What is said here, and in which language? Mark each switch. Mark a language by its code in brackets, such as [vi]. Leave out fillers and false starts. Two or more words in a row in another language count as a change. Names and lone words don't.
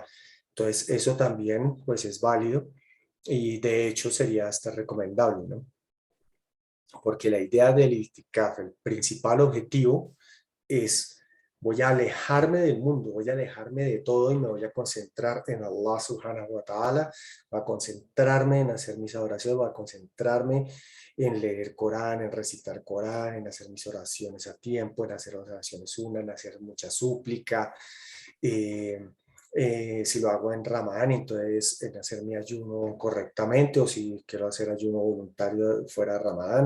[es] Entonces, eso también pues es válido y de hecho sería hasta recomendable, ¿no? Porque la idea del itikaf, el principal objetivo es voy a alejarme del mundo, voy a alejarme de todo y me voy a concentrar en [ar] الله سبحانه وتعالى, [es] voy a concentrarme en hacer mis oraciones, voy a concentrarme en leer Corán, en recitar Corán, en hacer mis oraciones a tiempo, en hacer oraciones una, en hacer mucha súplica. Eh, si lo hago en Ramadán, entonces en hacer mi ayuno correctamente, o si quiero hacer ayuno voluntario fuera de Ramadán.